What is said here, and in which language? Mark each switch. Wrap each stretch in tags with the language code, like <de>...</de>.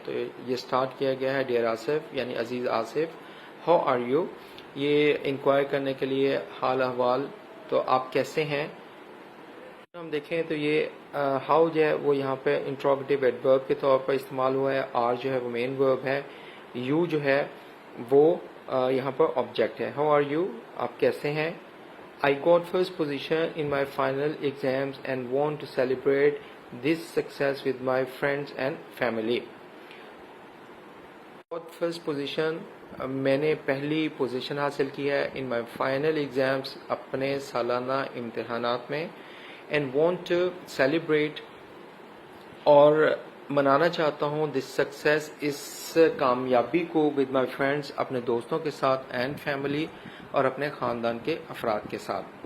<ur>تو یہ سٹارٹ کیا گیا ہے ڈیئر آصف یعنی عزیز آصف, ہاؤ آر یو, یہ انکوائر کرنے کے لیے حال احوال, تو آپ کیسے ہیں. ہم دیکھیں تو یہ ہاؤ جو ہے وہ یہاں پہ انٹروگیٹو ایڈورب کے طور پر استعمال ہوا ہے. آر جو ہے وہ مین ورب ہے. یو جو ہے وہ یہاں پر آبجیکٹ ہے. ہاؤ آر یو, آپ کیسے ہیں.</ur> <en>I got first position in my final exams and want to celebrate this success with my friends and family. Got first position,</en> <ur>میں نے پہلی پوزیشن حاصل کی ہے</ur> <en>in my final exams</en> <ur>اپنے سالانہ امتحانات میں.</ur> <en>And want to celebrate,</en> <ur>اور منانا چاہتا ہوں</ur> <en>this success,</en> <ur>اس کامیابی کو</ur> <en>with my friends</en> <ur>اپنے دوستوں کے ساتھ</ur> <en>and family</en> <ur>اور اپنے خاندان کے افراد کے ساتھ.</ur>